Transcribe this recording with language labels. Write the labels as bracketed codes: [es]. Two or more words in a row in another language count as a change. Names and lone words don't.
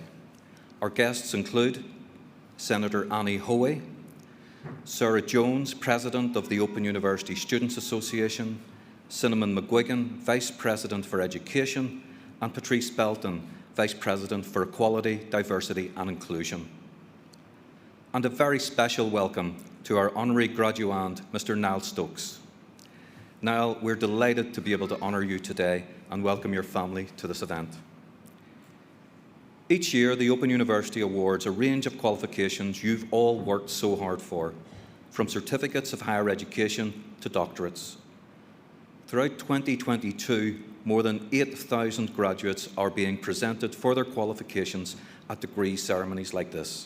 [en] Our guests include Senator Annie Hoey, Sarah Jones, President of the Open University Students Association, Cinnamon McGuigan, Vice President for Education, and Patrice Belton, Vice President for Equality, Diversity and Inclusion. And a very special welcome to our honorary graduand, Mr. Niall Stokes. Niall, we're delighted to be able to honour you today and welcome your family to this event. Each year, the Open University awards a range of qualifications you've all worked so hard for, from certificates of higher education to doctorates. Throughout 2022, more than 8,000 graduates are being presented for their qualifications at degree ceremonies like this.